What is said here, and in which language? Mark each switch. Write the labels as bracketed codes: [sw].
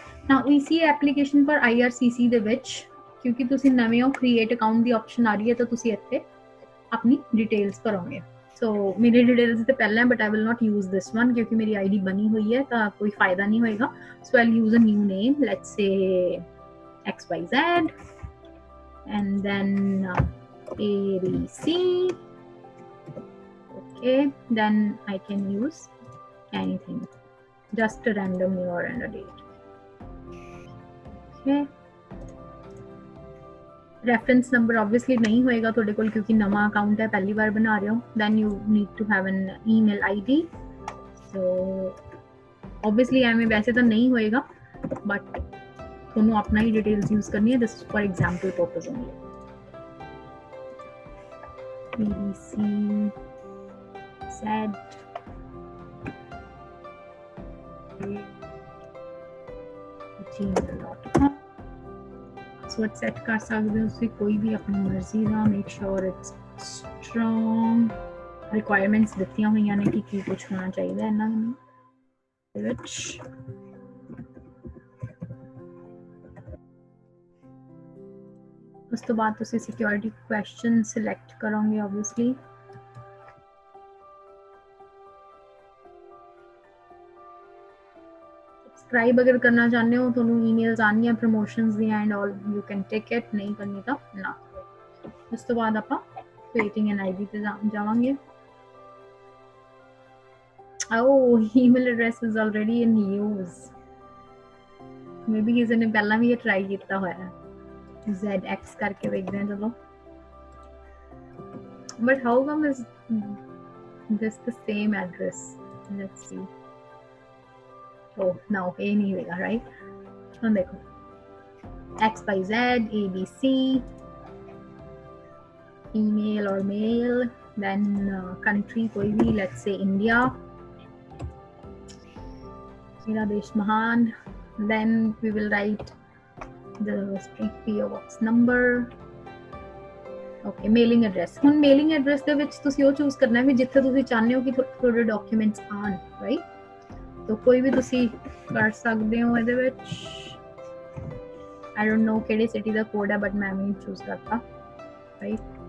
[pa] Now ECA application for IRCC ਦੇ ਵਿੱਚ ਕਿਉਂਕਿ ਤੁਸੀਂ ਨਵੇਂ ਹੋ, ਕ੍ਰੀਏਟ ਅਕਾਊਂਟ ਦੀ ਆਪਸ਼ਨ ਆ ਰਹੀ ਹੈ ਤਾਂ ਤੁਸੀਂ ਇੱਥੇ ਆਪਣੀ ਡਿਟੇਲਸ ਭਰੋਗੇ। ਸੋ ਮੇਰੀ ਡਿਟੇਲਸ ਤੇ ਪਹਿਲਾਂ ਹੈ, [en] but I will not use this one [pa] ਕਿਉਂਕਿ ਮੇਰੀ ID ਬਣੀ ਹੋਈ ਹੈ ਤਾਂ ਕੋਈ ਫਾਇਦਾ ਨਹੀਂ ਹੋਏਗਾ। [en] So I use a new name, let's say XYZ and then ABC. Okay, then I can use anything, just a random year and a date. Okay, reference number obviously [hi] नहीं होएगा [pa] ਤੁਹਾਡੇ ਕੋਲ ਕਿਉਂਕਿ ਨਵਾਂ ਅਕਾਊਂਟ ਹੈ, ਪਹਿਲੀ ਵਾਰ ਬਣਾ ਰਹੇ ਹੋ। [en] then you need to have an email ID, so obviously [pa] ਐਵੇਂ ਵੈਸੇ ਤਾਂ ਨਹੀਂ ਹੋਏਗਾ [en] but [pa] ਤੁਹਾਨੂੰ ਆਪਣਾ ਹੀ ਡਿਟੇਲਸ ਯੂਜ਼ ਕਰਨੀ ਹੈ, [en] this is for example purpose only। [pa] BBC said gmail.com, password set ਕਰ ਸਕਦੇ ਹੋ ਤੁਸੀਂ ਕੋਈ ਵੀ ਆਪਣੀ ਮਰਜ਼ੀ ਦਾ। [en] Make sure it's strong. [pa] Requirements ਦਿੱਤੀਆਂ ਹੋਈਆਂ ਨੇ ਕਿ ਕੀ ਕੁਝ ਹੋਣਾ ਚਾਹੀਦਾ ਇਹਨਾਂ ਦੇ ਵਿੱਚ। ਉਸ ਤੋਂ ਬਾਅਦ ਤੁਸੀਂ ਸਿਕਿਉਰਿਟੀ ਕੁਐਸਚਨ ਸਿਲੈਕਟ ਕਰੋਗੇ ਆਬਵੀਅਸਲੀ। ਸਬਸਕ੍ਰਾਈਬ ਅਗਰ ਕਰਨਾ ਚਾਹੁੰਦੇ ਹੋ, ਤੁਹਾਨੂੰ ਈਮੇਲਸ ਆਉਣਗੀਆਂ ਪ੍ਰਮੋਸ਼ਨਸ ਦੀਆਂ and all, [en] You can take it. [pa] ਨਹੀਂ ਕਰਨੀ ਤਾਂ ਨਾ। ਉਸ ਤੋਂ ਬਾਅਦ ਆਪਾਂ ਕ੍ਰੀਏਟਿੰਗ ਐਨ ID ਤੇ ਜਾਵਾਂਗੇ। [en] Oh, email address is already in use. [pa] Maybe ਕਿਸੇ ਨੇ ਪਹਿਲਾਂ ਵੀ ਇਹ ਟਰਾਈ ਕੀਤਾ ਹੋਇਆ। ZX ਕਰਕੇ ਵੇਖਦੇ ਹਾਂ ਚਲੋ। [en] But how come is this the same address? Let's see. Oh no, A [hi] नहीं होगा, [en] right? ਹੁਣ देखो X by Z, A B C, female or male, then country [hi] कोई भी, [en] let's say India, [hi] मेरा देश महान, [en] then we will write the street PO box number. Okay, mailing address. [pa] ਹੁਣ ਮੇਲਿੰਗ ਐਡਰੈਸ ਦੇ ਵਿੱਚ ਤੁਸੀਂ ਉਹ ਚੂਜ਼ ਕਰਨਾ ਵੀ ਜਿੱਥੇ ਤੁਸੀਂ ਚਾਹੁੰਦੇ ਹੋ ਕਿ ਤੁਹਾਡੇ ਡਾਕੂਮੈਂਟਸ ਆਣ, ਰਾਈਟ? ਤਾਂ ਕੋਈ ਵੀ ਤੁਸੀਂ ਕਰ ਸਕਦੇ ਹੋ ਇਹਦੇ ਵਿੱਚ। [en] I don't know [pa] ਕਿਹੜੀ ਸਿਟੀ ਦਾ ਕੋਡ ਹੈ, ਬਟ ਮੈਂ ਵੀ ਚੂਜ਼ ਕਰਤਾ, ਰਾਈਟ?